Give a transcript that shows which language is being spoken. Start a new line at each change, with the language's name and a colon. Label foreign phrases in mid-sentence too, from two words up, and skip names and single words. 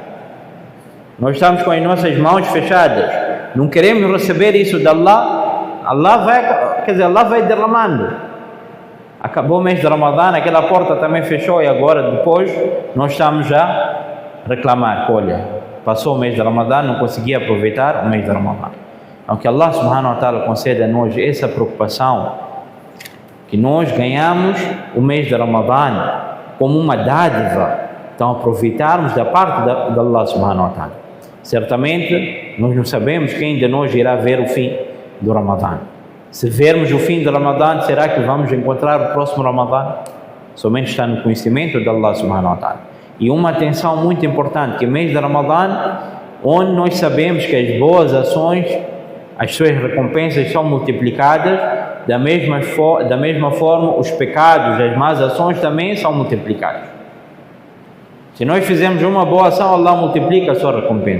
Portuguese: Nós estamos com as nossas mãos fechadas. Não queremos receber isso de Allah. Allah vai derramando. Acabou o mês de Ramadã, aquela porta também fechou e agora depois nós estamos a reclamar. Olha, passou o mês de Ramadã, não consegui aproveitar o mês de Ramadã. Então que
Arabic: الله سبحانه وتعالى
Portuguese: conceda a nós essa preocupação, que nós ganhamos o mês de Ramadã como uma dádiva, então aproveitarmos da parte de
Arabic: الله سبحانه وتعالى.
Portuguese: Certamente nós não sabemos quem de nós irá ver o fim do Ramadã. Se vermos o fim do Ramadã, será que vamos encontrar o próximo Ramadã? Somente está no conhecimento de
Arabic: الله سبحانه وتعالى.
Portuguese: E uma atenção muito importante, que o mês de Ramadã, onde nós sabemos que as boas ações, as suas recompensas são multiplicadas, da mesma forma os pecados, as más ações também são multiplicados. Se nós fizermos uma boa ação, Allah multiplica a sua recompensa.